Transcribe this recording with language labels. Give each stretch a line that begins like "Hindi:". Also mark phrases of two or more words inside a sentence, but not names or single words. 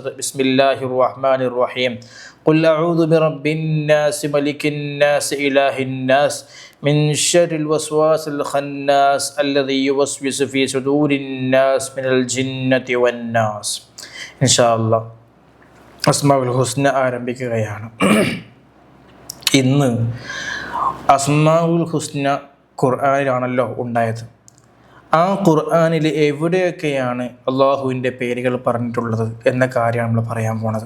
Arabic: بسم الله الرحمن الرحيم. قل أعوذ برب الناس ملك الناس إله الناس من شر الوسواس الخناس الذي يوسوس في صدور الناس من الجنة والناس. إن شاء الله الأسماء الحسنى
Malayalam: ആരംഭിക്കുകയാണ്. ഇന്ന്
Arabic: الأسماء الحسنى
Malayalam: ഖുർആനിലാണല്ലോ ഉണ്ടായത്. ആ ഖുർആനിൽ എവിടെയൊക്കെയാണ് അള്ളാഹുവിൻ്റെ പേരുകൾ പറഞ്ഞിട്ടുള്ളത് എന്ന കാര്യമാണ് നമ്മൾ പറയാൻ പോണത്.